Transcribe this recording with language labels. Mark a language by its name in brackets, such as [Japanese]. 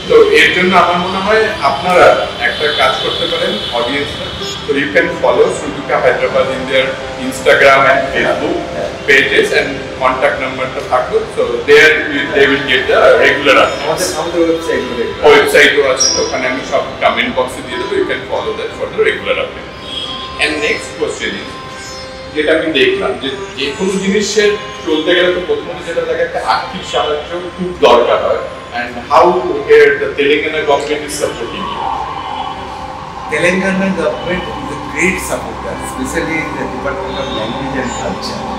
[Bangla] তো এর জন্য আমার মনে হয় আপনারা একটা কাজ করতে পারেন অডিয়েন্সরা। [English] So you can follow Sudhika Hyderabad in their Instagram and Facebook pages, and contact number to [Bangla] থাকবে, [English] so there they will get the regular updates. [Bangla] আমাদের ওয়েবসাইটও আছে, তো ওখানে আমি সব কমেন্ট বক্সে দিয়ে দেবো, [English] you can follow that for the regular update. And next question is, [Bangla] যেটা আমি দেখলাম যে যে কোনো জিনিসের চলতে গেলে তো প্রথমে যেটা লাগে একটা আর্থিক সাহায্য খুব দরকার হয়, [English] and how here the Telangana government is supporting you? Telangana government is a great supporter, especially in the Department of Language and Culture.